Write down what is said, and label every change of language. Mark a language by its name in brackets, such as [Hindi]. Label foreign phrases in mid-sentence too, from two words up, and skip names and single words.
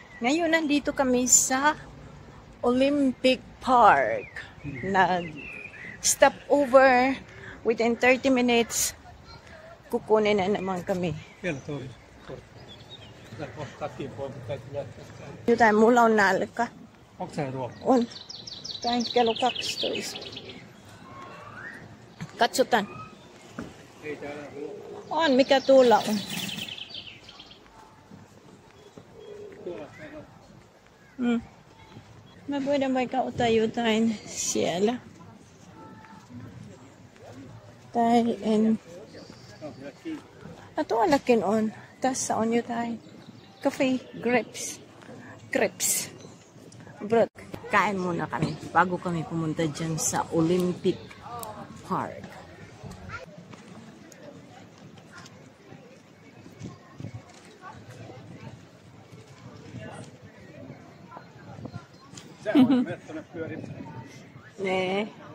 [Filipino] Ngayon, nandito kami sa Olympic Park. Nag-stop [English] over within 30 minutes. [Filipino] Kukunin na naman kami. [Finnish] Jotain, mulla on nälkä. Onko se ruoka? On. Tää kello 12. Katsotaan. Ei täällä ruoka. On, mikä tuolla on. Me voidaan vaikka ottaa jotain siellä. Tai en... tuollakin on. Tässä on jotain. Cafe, crepes. Brot. [Filipino] Kain muna kami bago kami pumunta dyan sa Olympic Park. Nee.